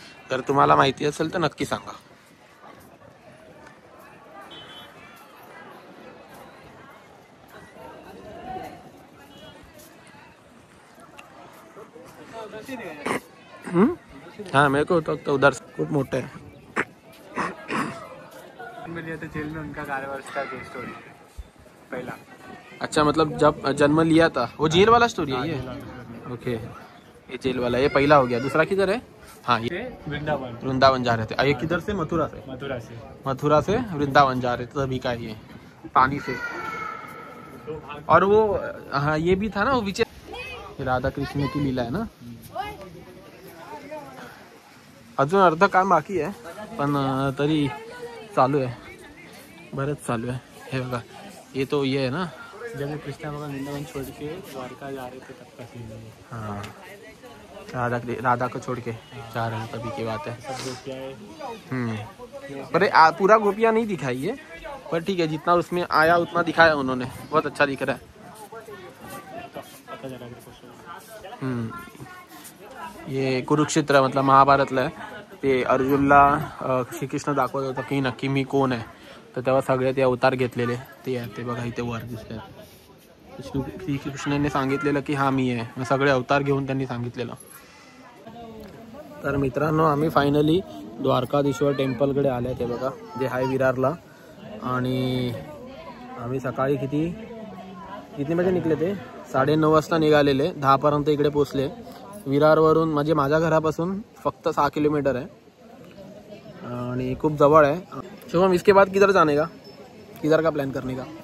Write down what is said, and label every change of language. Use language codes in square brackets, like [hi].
[mr] जर तुम्हाला माहिती असेल तर नक्की सांगा. [hi] हाँ मेरे को तो उधर [mr] खूप मोठं आहे. [hi] जेल में उनका कार्यवाही स्टोरी पहला. अच्छा मतलब जब जन्म लिया था वो जेल वाला स्टोरी है ये. ओके ये जेल वाला, ये पहला हो गया. दूसरा किधर है? हाँ ये वृंदावन जा रहे थे. ये किधर से? मथुरा से वृंदावन जा रहे थे तभी का ये पानी से. और वो हाँ ये भी था ना वो विजय राधा कृष्ण की लीला आहे ना. [mr] अजून अर्ध काम बाकी आहे पण तरी चालू आहे, बरंच चालू आहे. हे बघा [hi] ये तो ये है ना जब वो कृष्णा भगवान वृंदावन छोड़ के द्वारका जा रहे थे तब का सीन है. हाँ राधा को छोड़ के जा रहे हैं तभी की बात है. पर पूरा गोपियाँ नहीं दिखाई है पर ठीक है जितना उसमें आया उतना दिखाया उन्होंने. बहुत अच्छा दिख रहा है. [mr] ये कुरुक्षेत्र मतलब महाभारतला आहे. ते अर्जुनला श्रीकृष्ण दाखवत होता की नक्की मी कोण आहे. तर तेव्हा सगळे ते अवतार घेतलेले ते आहे. ते बघा इथे वर दिसतात. श्रीकृष्णाने सांगितलेलं की हा मी आहे. मग सगळे अवतार घेऊन त्यांनी सांगितलेलं. तर मित्रांनो आम्ही फायनली द्वारकाधीश्वर टेम्पलकडे आले. ते बघा जे आहे विरारला. आणि आम्ही सकाळी किती बजे निघले ते 9:30 वाजता निघालेले. 10 पर्यंत इकडे पोचले. विरारवरून म्हणजे माझ्या घरापासून फक्त 6 किलोमीटर आहे आणि खूप जवळ आहे. [hi] शुभम इसके बाद किधर जाने का, किधर का प्लान करने का?